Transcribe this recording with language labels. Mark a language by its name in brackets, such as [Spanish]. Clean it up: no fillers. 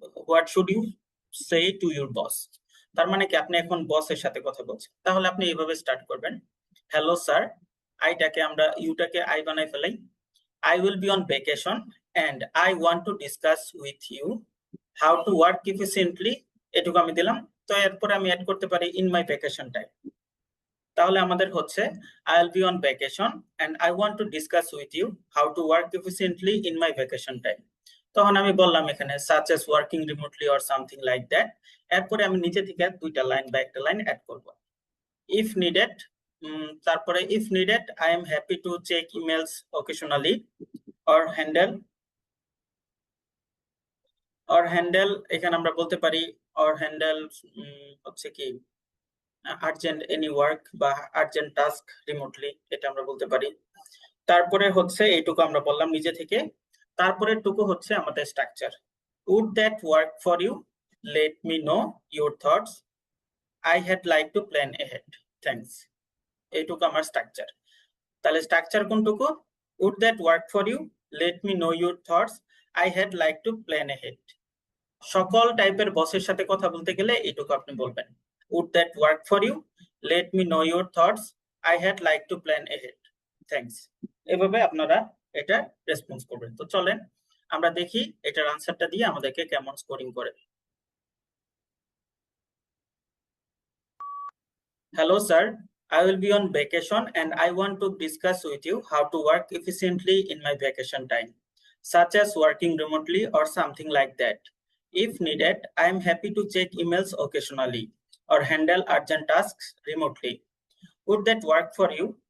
[English] What should you say to your boss? [Bangla] তার মানে কি আপনি এখন বসের সাথে কথা বলছেন, তাহলে আপনি এইভাবে স্টার্ট করবেন, হ্যালো স্যার, আইটাকে আমরা ইউটাকে আই বানাই ফেলাই। [English] I will be on vacation and I want to discuss with you how to work efficiently, [Bangla] এটুকু আমি দিলাম। তো এরপরে আমি অ্যাড করতে পারি [English] in my vacation time। [Bangla] তাহলে আমাদের হচ্ছে [English] I'll be on vacation and I want to discuss with you how to work efficiently in my vacation time। [Bangla] তখন আমি বললাম এখানে [English] such as working remotely or something like that। [Bangla] এরপরে আমি নিচে থেকে দুইটা লাইন বা একটা লাইন অ্যাড করব। [English] if needed, তারপরে if needed I am happy to check emails occasionally or handle [Bangla] এখানে আমরা বলতে পারি or handle হচ্ছে কি আর্জেন্ট এনি ওয়ার্ক বা আর্জেন্ট টাস্ক রিমোটলি, এটা আমরা বলতে পারি। তারপরে হচ্ছে এইটুকু আমরা বললাম নিজে থেকে। তারপরে টুকু হচ্ছে আমাদের structure, [English] would that work for you, let me know your thoughts, I had like to plan ahead, thanks। [Bangla] এইটুকু আমার স্ট্রাকচার। তাহলে structure কোনটুকু, [English] would that work for you, let me know your thoughts, I had like to plan ahead। [Bangla] সকল টাইপের বসের সাথে কথা বলতে গেলে এইটুকু আপনি বলবেন, [English] would that work for you, let me know your thoughts, I had like to plan ahead, thanks। [Bangla] এভাবে আপনারা এটা রেসপন্স করবেন। তো চলেন আমরা দেখি এটার আনসারটা দিয়ে আমাদেরকে কেমন স্কোরিং করে। [English] Hello sir, I will be on vacation and I want to discuss with you how to work efficiently in my vacation time, such as working remotely or something like that. If needed, I am happy to check emails occasionally or handle urgent tasks remotely. Would that work for you?